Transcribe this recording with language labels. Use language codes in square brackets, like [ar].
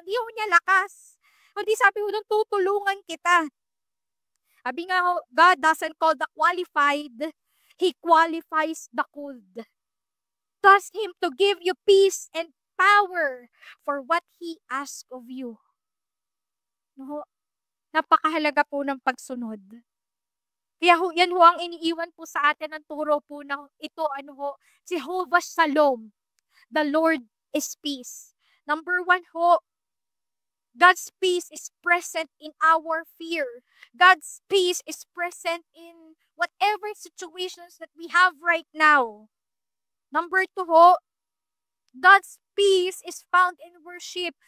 [tl] Hindi ho niya lakas. Hindi sabi ho doon, tutulungan kita. Sabi nga ho, [en] God doesn't call the qualified, He qualifies the called. Trust Him to give you peace and power for what He asks of you. No? [tl] Napakahalaga po ng pagsunod. Kaya ho, yan ho ang iniiwan po sa atin ng turo po ng ito, Jehovah Shalom. [en] The Lord is peace. Number 1 ho, God's peace is present in our fear. God's peace is present in whatever situations that we have right now. Number 2 ho, God's peace is found in worship.